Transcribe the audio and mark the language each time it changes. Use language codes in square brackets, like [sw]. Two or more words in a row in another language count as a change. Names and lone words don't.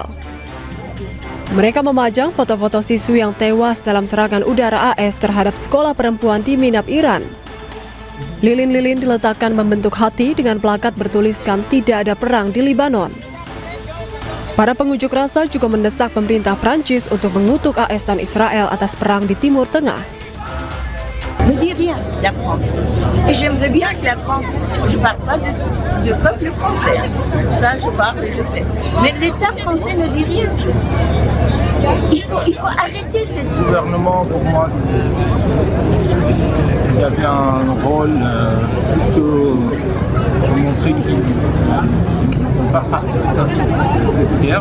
[id] Mereka memajang foto-foto siswi yang tewas dalam serangan udara AS terhadap sekolah perempuan di Minab, Iran. Lilin-lilin diletakkan membentuk hati dengan plakat bertuliskan "Tidak ada perang di Lebanon". Para pengunjuk rasa juga mendesak pemerintah Prancis untuk mengutuk AS dan Israel atas perang di Timur Tengah. [fr] Ne dit rien, la France. Et j'aimerais bien que la France, je parle pas de peuple français, ça je parle et je sais. Mais l'État français ne dit rien. Il faut arrêter cette... Le gouvernement, pour moi, il y avait un rôle plutôt de montrer qu'ils ne sont pas participatifs à cette guerre.